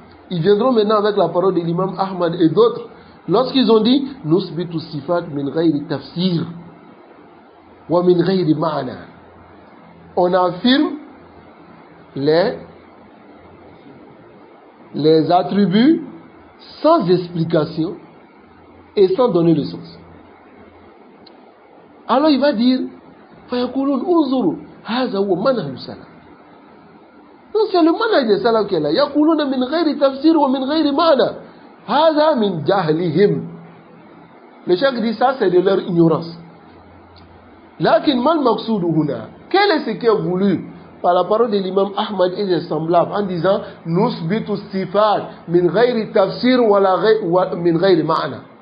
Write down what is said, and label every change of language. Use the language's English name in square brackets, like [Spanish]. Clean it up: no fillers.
[French] Ils viendront maintenant avec la parole de l'imam Ahmad et d'autres lorsqu'ils ont dit [Arabic] nusbitu sifat min ghayri tafsir wa min ghayri ma'na. [French] On affirme les attributs sans explication et sans donner le sens. Alors il va dire [Arabic] فَيَقُولُونَ انظُرُوا هَذَا هُوَ مَنْهَجُ السَّلَفِ. [French] Donc c'est le manhaj des salaf qui est là. [Arabic] يَقُولُونَ مِنْ غَيْرِ تَفْسِيرٍ وَمِنْ غَيْرِ مَعْنَى هَذَا مِنْ جَهْلِهِمْ. [French] Le cheikh dit ça, c'est de leur ignorance. [Arabic] لكن ما المقصود هنا? [French] Quel est ce qui est voulu par la parole de l'imam Ahmad et ses semblables en disant [Arabic] nusbitu sifat min ghayri tafsir wa min ghayri ma'na?